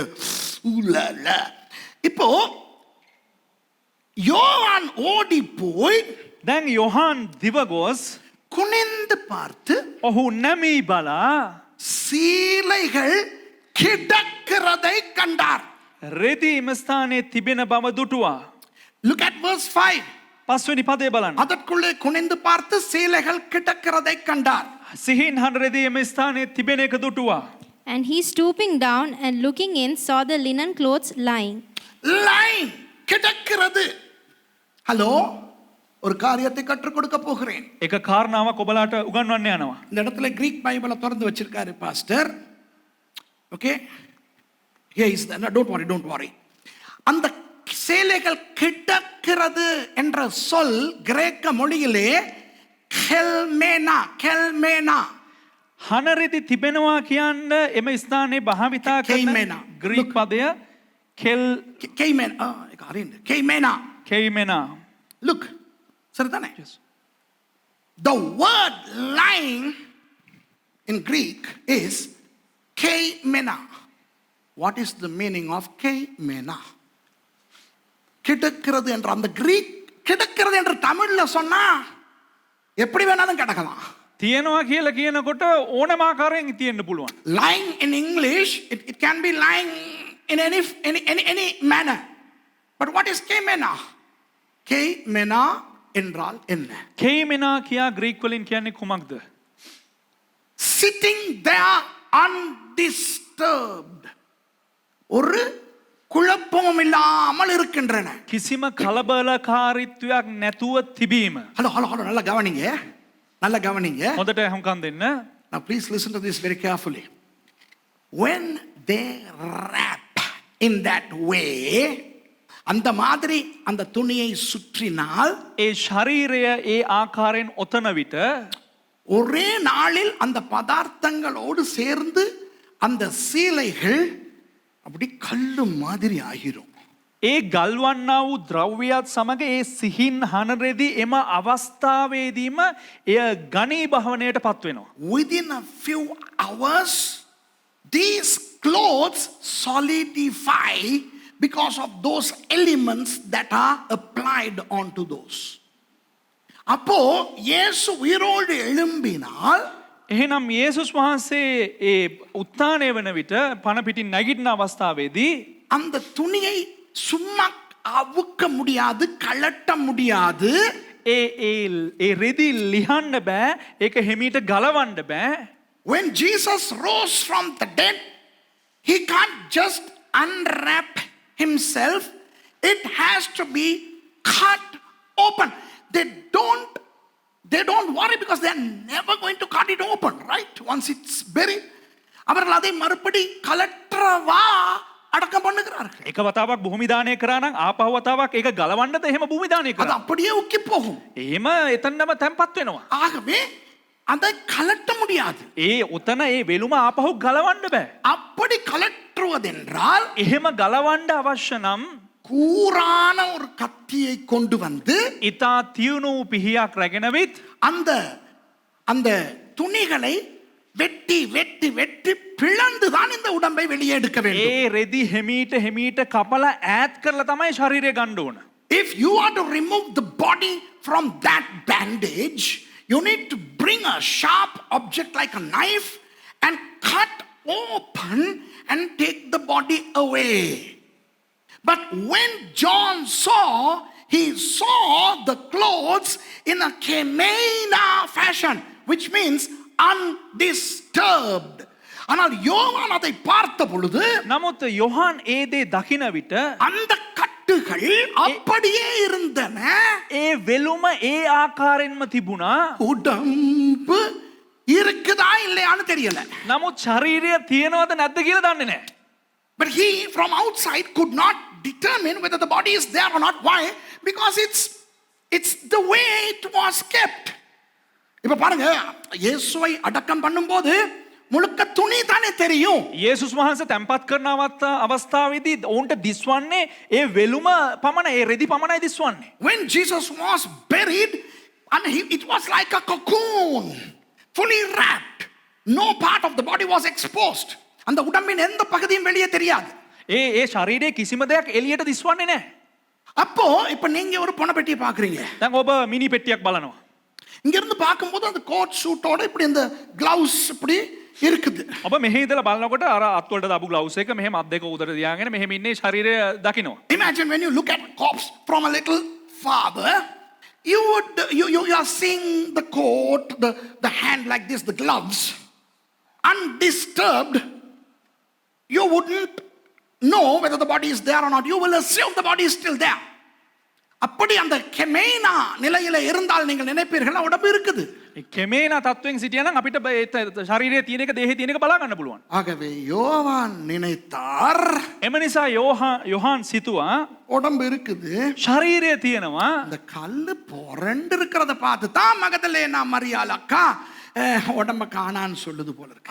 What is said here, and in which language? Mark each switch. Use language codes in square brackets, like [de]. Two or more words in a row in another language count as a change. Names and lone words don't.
[fr] Ooh la la. [ta] இப்போ யோவான் ஓடி போய் [si] දැන් යොහාන් දිව ගොස් [ta] குனிந்து பார்த்து [si] ඔහු නැමී බලා [ta] சீலைகள் கிடக்கிறதை கண்டார். [si] රෙදි එම ස්ථානයේ තිබෙන බව දුටුවා. [en] Look at verse 5. [si] පස්වෙනි පදේ බලන්න. [ta] அதற்குள்ளே குனிந்து பார்த்து சீலைகள் கிடக்கிறதை கண்டார். [si] සිහින් හඬ රෙදි එම ස්ථානයේ තිබෙන එක දුටුවා. [en] And he stooping down and looking in saw the linen clothes lying. Lying. [ta] கிடக்கிறது. ஹலோ, ஒரு காரியத்தை கற்றுக் கொடுக்க போகிறேன். [si] එක කාරණාවක් ඔබලාට උගන්වන්න යනවා. [ta] இந்த இடத்துல [en] Greek Bible [ta] திறந்து வச்சிருக்காரு பாஸ்டர். [en] ஓகே, here is the, no, don't worry. [ta] அந்த சேலைகள் கிடக்கிறது என்ற சொல் கிரேக்க மொழியிலே கெல்மேனா. [si] හනරෙදි තිබෙනවා කියන්න එම ස්ථානයේ භාවිතා කරන ග්‍රීක පදය කෙයිමෙනා. [ta] Look, சரிதானே? [en] The word lying in Greek is keimena. What is the meaning of keimena? [ta] கிடக்கிறது என்ற அந்த கிரீக் கிடக்கிறது என்ற தமிழ்ல சொன்னா எப்படி வேணாலும் கிடக்கலாம். [si] තියෙනවා කියලා කියනකොට ඕනම ආකාරයෙන් තියෙන්න පුළුවන්. [en] Lying in English, it can be lying in any manner. But what is keimena? Keimena [ta] என்றால் என்ன? [si] කෙයිමෙනා කියා ග්‍රීක් වලින් කියන්නේ කුමක්ද? [en] Sitting there undisturbed. undisturbed. [ta] ஒரு குழப்பமும் இல்லாமல் இருக்கின்றன. [si] කිසිම කලබලකාරීත්වයක් නැතුව තිබීම. [ta] ஹலோ ஹலோ ஹலோ நல்லா கவனிங்க. நல்லா கவனிங்க. [si] හොඳට අහුම්කම් දෙන්න. [en] Now please listen to this very carefully. When they wrap in that way, [ta] அந்த மாதிரி அந்த துணியை சுற்றினால் [si] ඒ ශරීරය ඒ ආකාරයෙන් ඔතන විට [ta] ஒரே நாளில் அந்த பதார்த்தங்களோடு சேர்ந்து அந்த சீலைகள் அப்படி கல்லு மாதிரி ஆகிரும். [si] ඒ ගල්වන්නා වූ ද්‍රව්‍යයත් සමග ඒ සිහින් හනරෙදි එම අවස්ථාවේදීම එය ගණී භවනයට පත් වෙනවා. [en] Within a few hours, these clothes solidify because of those elements that are applied onto those. [ta] அப்போ இயேசு உயிரோடு எழும்பினால் [si] එහෙනම් යේසුස් වහන්සේ ඒ උත්ථානය වන විට පණ පිටින් නැගිටින අවස්ථාවේදී [ta] அந்த துணியை சும்மா அவுக்க முடியாது, கழட்ட முடியாது. [si] ඒ රෙදි ලිහන්න බෑ, ඒක හිමීට ගලවන්න බෑ. [en] When Jesus rose from the dead, he can't just unwrap himself. It has to be cut open. They don't worry because they are never going to cut it open, right? Once it's buried. [ta] அவர்கள் அதை மறுபடி கலற்றவா அடக்கம் பண்ணுகிறார்கள். [si] එක වතාවක් භූමි දානය කරා නම් ආපහු වතාවක් ඒක ගලවන්නද එහෙම භූමි දානය [ta] அது [si] කරා. [ta] அப்படியே உக்கி போகும். [si] එහෙම එතනම තැම්පත් වෙනවා. [ta] ஆகவே அதை கலட்ட முடியாது. [si] ඒ උතන ඒ වෙලුම ආපහු ගලවන්න බෑ. [ta] அப்படி கலற்றுவதென்றால் [si] එහෙම ගලවන්න අවශ්‍ය නම් [ta] கூரான ஒரு கத்தியை கொண்டு வந்து [si] ඉතා තියුණු පිහියක් රැගෙනවිත් [ta] அந்த அந்த துணிகளை வெட்டி வெட்டி வெட்டி பிளந்து தான் இந்த உடம்பை வெளியே எடுக்க வேண்டும். [si] ඒ රෙදි හෙමීට කපලා ඈත් කරලා තමයි ශරීරය ගන්න ඕන. [en] If you are to remove the body from that bandage, you need to bring a sharp object like a knife and cut open and take the body away. But when John saw, he saw the clothes in a kemena fashion, which means undisturbed. [ta] ஆனால் யோவான் அதை பார்த்த பொழுது [si] නමුත් යොහාන් ඒ දේ දකින විට [ta] அந்த கட்டுகள் அப்படியே இருந்தன. [si] ඒ වෙලුම ඒ ආකාරයෙන්ම තිබුණා. [ta] உடம்பு இருக்குதா இல்லையான்னு தெரியல. [si] නමුත් ශරීරය තියෙනවද නැද්ද කියලා දන්නේ නැහැ. [en] But he from outside could not determine whether the body is there or not. Why? Because it's the way it was kept. [ta] இப்ப பாருங்க, இயேசுவை அடக்கம் பண்ணும்போது முழுக்க துணி தானே தெரியும். [si] යේසුස් වහන්සේ තැන්පත් කරන අවස්ථාවේදී ඔවුන්ට දිස්වන්නේ ඒ වෙලුම පමණයි, ඒ රෙදි පමණයි දිස්වන්නේ. [en] When Jesus was buried, and it was like a cocoon, fully wrapped. No part of the body was exposed. [ta] அந்த உடம்பின் எந்த பகுதியும் வெளியே தெரியாது. [si] ඒ ශරීරයේ කිසිම දෙයක් එළියට දිස්වන්නේ නැහැ. [ta] அப்போ இப்ப நீங்க ஒரு பணப்பெட்டியை பாக்குறீங்க. [si] දැන් ඔබ මිනි பெட்டிයක් බලනවා. [ta] இங்க இருந்து பார்க்கும்போது அந்த [en] coat suit [ta] இப்படி இந்த கிளவுஸ் இப்படி இருக்குது. [si] ඔබ මෙහෙ ඉඳලා බලනකොට අර අත්වලට දාපු ග්ලව්ස් එක මෙහෙම අත් දෙක උදට තියාගෙන මෙහෙම ඉන්නේ ශරීරය දකින්න. [en] Imagine when you look at corpse from a little farther, you are seeing the coat, the hand like this, the gloves, undisturbed. You wouldn't know whether the body is there or not. You will assume the body is still there. [ta] அப்படி அந்த கெமேனா நிலையில இருந்தால் நீங்கள் நினைப்பீர்கள் உடம்பு இருக்குது. [si] කෙමේනා තත්වයෙන් සිටියා නම් අපිට ශරීරයේ තියෙන එක දේහේ තියෙන එක බලා ගන්න පුළුවන්. [ta] ஆகவே யோவான் நினைத்தார், [si] එම නිසා යොහාන් සිතුවා [ta] உடம்பு இருக்குது, [si] ශරීරය තියෙනවා. [ta] இந்த கல்லு புரண்டு இருக்கிறத பார்த்து தான் மகதலேனா மரியாள் அக்கா உடம்ப காணான்னு சொல்லுது போல இருக்கு.